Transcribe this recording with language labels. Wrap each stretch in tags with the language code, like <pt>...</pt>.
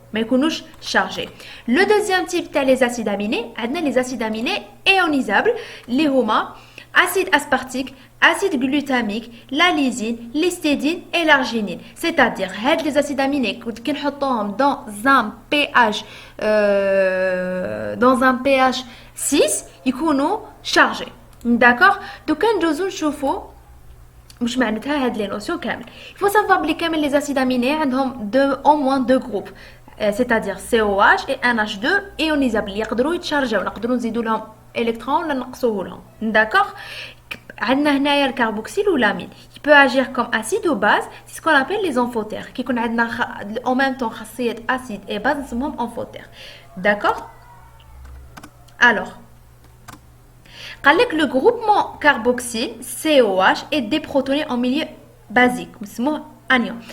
<fr>Mais ils chargés. Le deuxième type, les acides aminés, les acides aminés ionisables, les homa, acide aspartique, acide glutamique, la lysine, l'histidine et l'arginine. C'est-à-dire, les acides aminés qui sont dans un pH 6, ils sont chargés. D'accord? Donc, quand nous</fr> <ar>نشوفوا مش معناتها هاد</ar> <fr>les notions</fr> <ar>كامل.</ar> <fr>Il faut savoir que les acides aminés</fr> <ar>عندهم</ar> <fr>au moins deux groupes. C'est-à-dire COH et NH2 ionisables.</fr> <ar>يقدروا يتشارجوا، نقدروا نزيدوا لهم électrons ولا نقصوه لهم.</ar> <fr>D'accord?</fr> <ar>عندنا هنايا الكربوكسيل والامين</ar> <fr>qui peut agir comme acide ou base, c'est ce qu'on appelle les amphotères.</fr> <ar>كيكون عندنا</ar> <fr>en même temps</fr> <ar>خاصية</ar> <fr>acide et base</fr> <ar>نسموهم</ar> <fr>amphotères. D'accord? Alors,</fr> <ar>قال لك</ar> <fr>le groupement carboxyle COH est déprotoné en milieu basique</fr> <ar>نسموه</ar> <fr>anion.</fr>